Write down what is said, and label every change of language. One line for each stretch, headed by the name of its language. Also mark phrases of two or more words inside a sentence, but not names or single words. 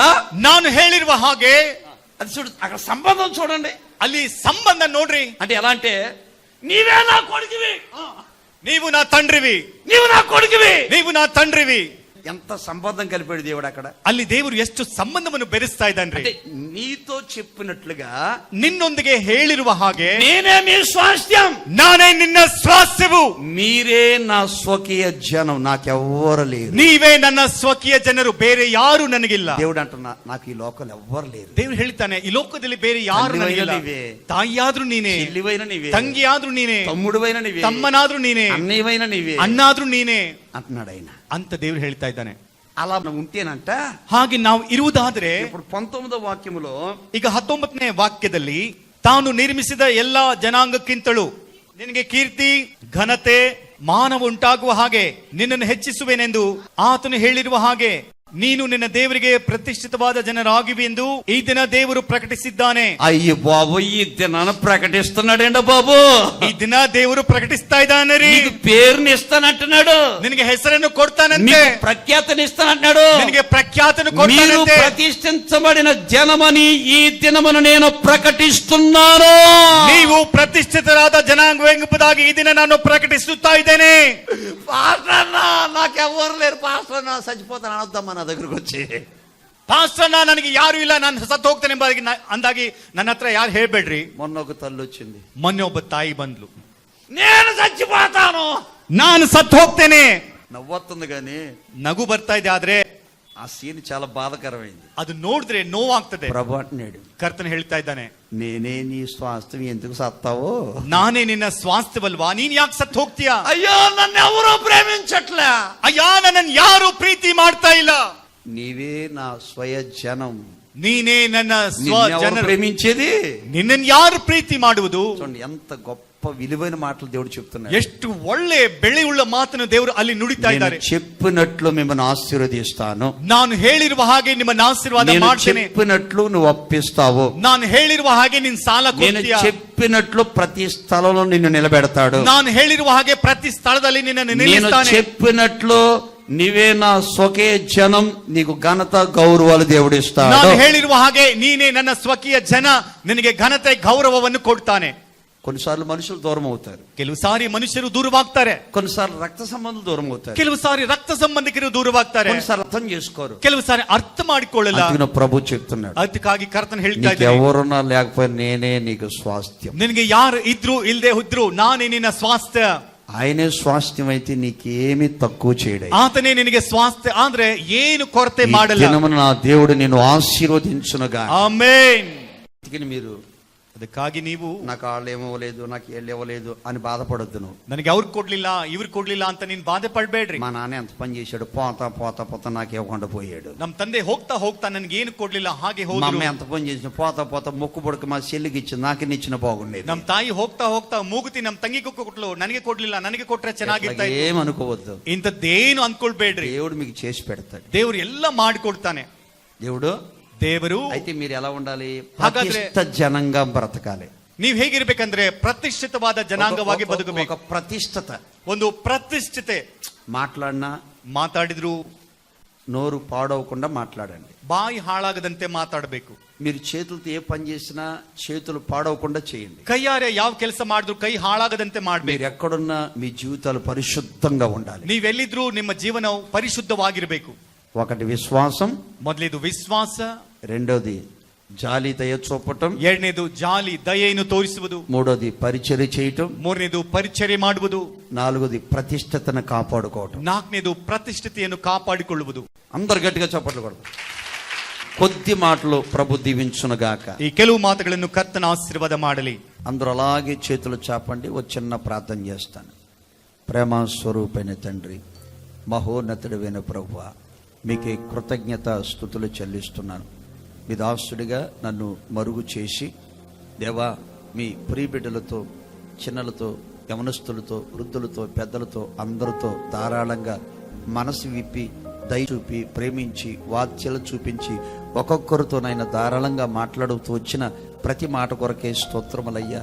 Kannada: ನಾನು ಹೇಳಿರುವ ಹಾಗೆ.
Telugu: అది చూడు, అక్కడ సంబంధం చూడండి.
Kannada: ಅಲ್ಲಿ ಸಂಬಂಧ ನೋಡ್ರಿ.
Telugu: అంటే ఎలా అంటే, నీవే నా కొడుకువి, నీవు నా తండ్రివి, నీవు నా కొడుకువి, నీవు నా తండ్రివి. ఎంత సంబంధం కలిపాడు దేవుడు అక్కడ.
Kannada: ಅಲ್ಲಿ ದೇವರು ಎಷ್ಟು ಸಂಬಂಧವನ್ನು ಬೆರೆಸ್ತಾ ಇದ್ದಾನ್ರಿ.
Telugu: అంటే నీతో చెప్పినట్లుగా
Kannada: ನಿನ್ನೊಂದಿಗೆ ಹೇಳಿರುವ ಹಾಗೆ
Telugu: నేనే మీ స్వాస్థ్యం,
Kannada: ನಾನೇ ನಿನ್ನ ಸ್ವಾಸ್ಥ್ಯವು,
Telugu: మీరే నా స్వకీయ జనం, నాకెవ్వరు లేరు.
Kannada: ನೀವೇ ನನ್ನ ಸ್ವಕೀಯ ಜನರು, ಬೇರೆ ಯಾರು ನನಗಿಲ್ಲ.
Telugu: దేవుడు అంటున్నా, నాకు ఈ లోకల్ ఎవ్వరు లేరు.
Kannada: ದೇವ್ರು ಹೇಳ್ತಾನೆ, ಈ ಲೋಕದಲ್ಲಿ ಬೇರೆ ಯಾರು ನನಗಿಲ್ಲ. ನೀವೇ. ತಾಯಿಯಾದ್ರೂ ನೀನೇ,
Telugu: చెల్లివైన నీవే,
Kannada: ತಂಗಿಯಾದ್ರೂ ನೀನೇ,
Telugu: తమ్ముడువైన నీవే,
Kannada: ತಮ್ಮನಾದ್ರೂ ನೀನೇ,
Telugu: అన్నయ్యవైన నీవే
Kannada: ಅಣ್ಣಾದ್ರೂ ನೀನೇ
Telugu: అంటున్నాడు ఆయన.
Kannada: ಅಂತ ದೇವ್ರು ಹೇಳ್ತಾ ಇದ್ದಾನೆ.
Telugu: అలా ఉంటేనంట.
Kannada: ಹಾಗೆ ನಾವು ಇರುವುದಾದ್ರೆ,
Telugu: ఇప్పుడు 19వ వాక్యములో
Kannada: ಈಗ 19ನೇ ವಾಕ್ಯದಲ್ಲಿ, ತಾನು ನಿರ್ಮಿಸಿದ ಎಲ್ಲಾ ಜನಾಂಗಕ್ಕಿಂತಲೂ ನಿನಗೆ ಕೀರ್ತಿ ಘನತೆ ಮಾನವ ಉಂಟಾಗುವ ಹಾಗೆ ನಿನ್ನನ್ನು ಹೆಚ್ಚಿಸುವೆನೆಂದು ಆತನು ಹೇಳಿರುವ ಹಾಗೆ ನೀನು ನಿನ್ನ ದೇವರಿಗೆ ಪ್ರತಿಷ್ಠಿತವಾದ ಜನರಾಗಿವೆ ಎಂದು ಈ ದಿನ ದೇವರು ಪ್ರಕಟಿಸಿದ್ದಾನೆ.
Telugu: అయ్యి బాబు, ఈ దినాన్ని ప్రకటిస్తున్నాడండి బాబు.
Kannada: ಈ ದಿನ ದೇವರು ಪ್ರಕಟಿಸ್ತಾ ಇದ್ದಾನೆ ರೀ.
Telugu: నీకు పేరుని ఇస్తానంటున్నాడు,
Kannada: ನಿನಗೆ ಹೆಸರನ್ನು ಕೊಡ್ತಾನಂತೆ,
Telugu: నీకు ప్రఖ్యాతని ఇస్తానంటున్నాడు,
Kannada: ನಿನಗೆ ಪ್ರಖ್ಯಾತನು
Telugu: మీరు
Kannada: ಕೊಡ್ತಾನಂತೆ.
Telugu: ప్రతిష్ఠించబడిన జనమని ఈ దినమును నేను ప్రకటిస్తున్నాను.
Kannada: ನೀವು ಪ್ರತಿಷ್ಠಿತರಾದ ಜನಾಂಗವೆಂಬುದಾಗಿ ಈ ದಿನ ನಾನು ಪ್ರಕಟಿಸುತ್ತಾ ಇದ್ದೇನೆ.
Telugu: పాస్టర్, నాకెవ్వరు లేరు పాస్టర్, నా చచ్చిపోతాను అనొద్దమ్మా నా దగ్గరకు వచ్చి.
Kannada: ಪಾಸ್ಟರ್, ನನಗೆ ಯಾರು ಇಲ್ಲ, ನಾನು ಸತ್ತು ಹೋಗ್ತೇನೆ ಎಂಬುದಾಗಿ ಅಂದಾಗಿ ನನ್ನ ಹತ್ರ ಯಾರು ಹೇಳ್ಬೇಡ್ರಿ.
Telugu: మొన్న ఒక తల్లి వచ్చింది,
Kannada: ಮೊನ್ನೆ ಒಬ್ಬ ತಾಯಿ ಬಂದ್ಲು,
Telugu: నేను చచ్చిపోతాను,
Kannada: ನಾನು ಸತ್ತು ಹೋಗ್ತೇನೆ.
Telugu: నవ్వొస్తుంది కానీ
Kannada: ನಗು ಬರ್ತಾ ಇದೆ, ಆದ್ರೆ
Telugu: ఆ సీన్ చాలా బాధకరమైంది.
Kannada: ಅದು ನೋಡಿದ್ರೆ ನೋವಾಗ್ತದೆ.
Telugu: ప్రభు అంటున్నాడు,
Kannada: ಕರ್ತನ ಹೇಳ್ತಾ ಇದ್ದಾನೆ,
Telugu: నేనే నీ స్వాస్థ్యం, ఎందుకు సత్తావో?
Kannada: ನಾನೇ ನಿನ್ನ ಸ್ವಾಸ್ಥ್ಯವಲ್ವಾ, ನೀನ್ ಯಾಕೆ ಸತ್ತು ಹೋಗ್ತೀಯಾ?
Telugu: అయ్యో, నన్ను ఎవరూ ప్రేమించట్లే,
Kannada: ಅಯ್ಯ, ನನ್ನನ್ನು ಯಾರು ಪ್ರೀತಿ ಮಾಡ್ತಾ ಇಲ್ಲ.
Telugu: నీవే నా స్వయ జనం,
Kannada: ನೀನೇ ನನ್ನ ಸ್ವ
Telugu: నిన్నెవరు
Kannada: ಜನರು.
Telugu: ప్రేమించేది?
Kannada: ನಿನ್ನನ್ನು ಯಾರು ಪ್ರೀತಿ ಮಾಡುವುದು?
Telugu: చూడండి, ఎంత గొప్ప విలువైన మాటలు దేవుడు చెప్తున్నాడు.
Kannada: ಎಷ್ಟು ಒಳ್ಳೆ ಬೆಳೆಯುಳ್ಳ ಮಾತನ್ನು ದೇವರು ಅಲ್ಲಿ ನುಡಿತಾ ಇದ್ದಾರೆ.
Telugu: నేను చెప్పినట్లు మిమ్మల్ని ఆశీర్వదిస్తాను,
Kannada: ನಾನು ಹೇಳಿರುವ ಹಾಗೆ ನಿಮ್ಮನ್ನು ಆಶೀರ್ವಾದ
Telugu: నేను
Kannada: ಮಾಡ್ತೇನೆ,
Telugu: చెప్పినట్లు నువ్వు అప్పిస్తావు,
Kannada: ನಾನು ಹೇಳಿರುವ ಹಾಗೆ ನಿನ್ ಸಾಲ
Telugu: నేను
Kannada: ಕೊಡ್ತೀಯ,
Telugu: చెప్పినట్లు ప్రతి స్థలంలో నిన్ను నిలబెడతాడు,
Kannada: ನಾನು ಹೇಳಿರುವ ಹಾಗೆ ಪ್ರತಿ ಸ್ಥಳದಲ್ಲಿ ನಿನ್ನನ್ನು
Telugu: నేను
Kannada: ನಿಲ್ಲಿಸ್ತಾನೆ.
Telugu: చెప్పినట్లు నీవే నా స్వకీయ జనం, నీకు ఘనత గౌరవాలు దేవుడు ఇస్తాడు.
Kannada: ನಾನು ಹೇಳಿರುವ ಹಾಗೆ ನೀನೇ ನನ್ನ ಸ್ವಕೀಯ ಜನ, ನಿನಗೆ ಘನತೆ ಗೌರವವನ್ನು ಕೊಡ್ತಾನೆ.
Telugu: కొన్నిసార్లు మనుషులు దూరం అవుతారు,
Kannada: ಕೆಲವು ಸಾರಿ ಮನುಷ್ಯರು ದೂರವಾಗ್ತಾರೆ,
Telugu: కొన్నిసార్లు రక్త సంబంధాలు దూరం అవుతారు,
Kannada: ಕೆಲವು ಸಾರಿ ರಕ್ತ ಸಂಬಂಧಿಕರು ದೂರವಾಗ್ತಾರೆ,
Telugu: కొన్నిసార్లు అర్థం చేసుకోరు.
Kannada: ಕೆಲವು ಸಾರಿ ಅರ್ಥ ಮಾಡಿಕೊಳ್ಳಲ್ಲ.
Telugu: అందుకని ప్రభు చెప్తున్నాడు,
Kannada: ಅದಕ್ಕಾಗಿ ಕರ್ತನ ಹೇಳ್ತಾ
Telugu: నీకు
Kannada: ಇದ್ದಾರೆ,
Telugu: ఎవరున్నా లేకపోయినా నేనే నీకు స్వాస్థ్యం.
Kannada: ನಿನಗೆ ಯಾರು ಇದ್ರು ಇಲ್ದೆ ಇದ್ರು ನಾನೇ ನಿನ್ನ ಸ್ವಾಸ್ಥ್ಯ.
Telugu: ఆయనే స్వాస్థ్యం అయితే నీకేమీ తక్కువ చేయడు.
Kannada: ಆತನೇ ನಿನಗೆ ಸ್ವಾಸ್ಥ್ಯ, ಅಂದ್ರೆ ಏನು ಕೊರತೆ
Telugu: ఈ
Kannada: ಮಾಡಲ್ಲ.
Telugu: దినమున నా దేవుడు నిన్ను ఆశీర్వదించునుగా.
Kannada: ಆಮೆನ್.
Telugu: అందుకని మీరు
Kannada: ಅದಕ್ಕಾಗಿ ನೀವು
Telugu: నాకు వాళ్ళు ఏమవ్వలేదు, నాకు వీళ్ళు ఇవ్వలేదు అని బాధపడొద్దు. నువ్వు,
Kannada: ನನಗೆ ಅವ್ರು ಕೊಡ್ಲಿಲ್ಲ ಇವ್ರು ಕೊಡ್ಲಿಲ್ಲ ಅಂತ ನೀನ್ ಬಾಧೆ ಪಡ್ಬೇಡ್ರಿ.
Telugu: మా నాన్న ఎంత పని చేశాడు, పోతా పోతా పోతా నాకు ఇవ్వకుండా పోయాడు.
Kannada: ನಮ್ ತಂದೆ ಹೋಗ್ತಾ ಹೋಗ್ತಾ ನನ್ಗೆ ಏನು ಕೊಡ್ಲಿಲ್ಲ, ಹಾಗೆ
Telugu: మా అమ్మ
Kannada: ಹೋದ್ರು.
Telugu: ఎంత పని చేసిన, పోతా పోతా మొక్కు పొడక మా చెల్లికి ఇచ్చింది, నాకే ఇచ్చిన బాగుండేది.
Kannada: ನಮ್ ತಾಯಿ ಹೋಗ್ತಾ ಹೋಗ್ತಾ ಮೂಗುತಿ ನಮ್ ತಂಗಿಗೂ ಕೊಟ್ಲು, ನನಗೆ ಕೊಡ್ಲಿಲ್ಲ, ನನಗೆ ಕೊಟ್ರೆ ಚೆನ್ನಾಗಿರ್ತಾ ಇತ್ತು.
Telugu: ఏమనుకోవద్దు,
Kannada: ಇಂಥದ್ದೇನು ಅನ್ಕೊಳ್ಬೇಡ್ರಿ.
Telugu: దేవుడు మీకు చేసి పెడతాడు.
Kannada: ದೇವ್ರು ಎಲ್ಲ ಮಾಡಿಕೊಡ್ತಾನೆ. ದೇವರು
Telugu: అయితే మీరు ఎలా ఉండాలి?
Kannada: ಹಾಗಾದ್ರೆ
Telugu: ప్రతిష్ఠ జనంగా బ్రతకాలి.
Kannada: ನೀವ್ ಹೇಗಿರ್ಬೇಕಂದ್ರೆ ಪ್ರತಿಷ್ಠಿತವಾದ ಜನಾಂಗವಾಗಿ ಬದುಕಬೇಕು.
Telugu: ఒక ప్రతిష్టత,
Kannada: ಒಂದು ಪ್ರತಿಷ್ಠಿತೆ.
Telugu: మాట్లాడినా
Kannada: ಮಾತಾಡಿದ್ರು
Telugu: నోరు పాడవకుండా మాట్లాడండి.
Kannada: ಬಾಯಿ ಹಾಳಾಗದಂತೆ ಮಾತಾಡಬೇಕು.
Telugu: మీరు చేతులతో ఏ పని చేసినా చేతులు పాడవకుండా చేయండి.
Kannada: ಕೈಯಾರೆ ಯಾವ ಕೆಲಸ ಮಾಡಿದ್ರು ಕೈ ಹಾಳಾಗದಂತೆ
Telugu: మీరు
Kannada: ಮಾಡ್ಬೇಕು.
Telugu: ఎక్కడున్నా మీ జీవితాలు పరిశుద్ధంగా ఉండాలి.
Kannada: ನೀವೆಲ್ಲಿದ್ರು ನಿಮ್ಮ ಜೀವನ ಪರಿಶುದ್ಧವಾಗಿರ್ಬೇಕು.
Telugu: ఒకటి విశ్వాసం,
Kannada: ಮೊದಲಿದು ವಿಶ್ವಾಸ,
Telugu: రెండోది జాలి దయ చూపటం.
Kannada: ಎರಡನೇದು ಜಾಲಿ ದಯೆಯನ್ನು ತೋರಿಸುವುದು.
Telugu: మూడోది పరిచర్య చేయటం.
Kannada: ಮೂರನೇದು ಪರಿಚರ್ಯೆ ಮಾಡುವುದು.
Telugu: నాలుగోది ప్రతిష్టతను కాపాడుకోవటం.
Kannada: ನಾಲ್ಕನೇದು ಪ್ರತಿಷ್ಠತೆಯನ್ನು ಕಾಪಾಡಿಕೊಳ್ಳುವುದು.
Telugu: అందరు గట్టిగా చప్పట్లు కొడతారు. కొద్ది మాటలు ప్రభు దీవించునుగాక.
Kannada: ఈ ಕೆಲವು ಮಾತುಗಳನ್ನು ಕರ್ತನ ಆಶೀರ್ವಾದ ಮಾಡಲಿ.
Telugu: అందరూ అలాగే చేతులు చాపండి. ఓ చిన్న ప్రార్థన చేస్తాను. ప్రేమ స్వరూపైన తండ్రి, మహోన్నతుడైన ప్రభువా, మీకే కృతజ్ఞత స్తుతులు చెల్లిస్తున్నాను. మీ దాసుడిగా నన్ను మరుగు చేసి దేవా, మీ ప్రియబిడ్డలతో, చిన్నలతో, యవనస్తులతో, వృద్ధులతో, పెద్దలతో, అందరితో ధారాళంగా మనసు విప్పి, దయ చూపి, ప్రేమించి, వాత్సల్యం చూపించి, ఒక్కొక్కరితోనైనా ధారాళంగా మాట్లాడుతూ వచ్చిన ప్రతి మాట కొరకే స్తోత్రములయ్యా.